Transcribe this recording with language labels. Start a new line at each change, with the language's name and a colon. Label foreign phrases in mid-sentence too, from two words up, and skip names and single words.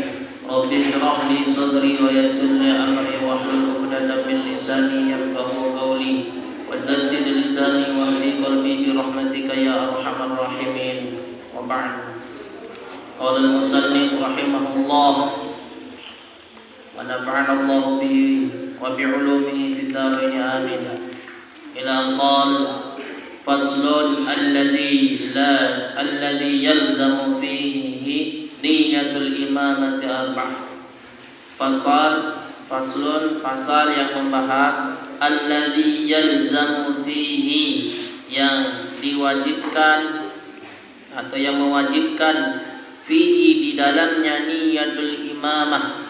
Arabic: رب اشرح لي صدري ويسر لي أمري واحلل عقدة من لساني يفقهوا قولي وسدد لساني واهد قلبي برحمتك يا أرحم الراحمين. وبعد. قال المصنف رحمه الله ونفعنا الله به وبعلومه في الدارين آمين. إلى قال فصل الذي يلزم فيه نية الإمامة أربعة.
Indonesian: Pasal yang membahas
Arabic: الذي يلزم فيه,
Indonesian: yang diwajibkan atau yang mewajibkan fihi di dalamnya
Arabic: نية الإمامة.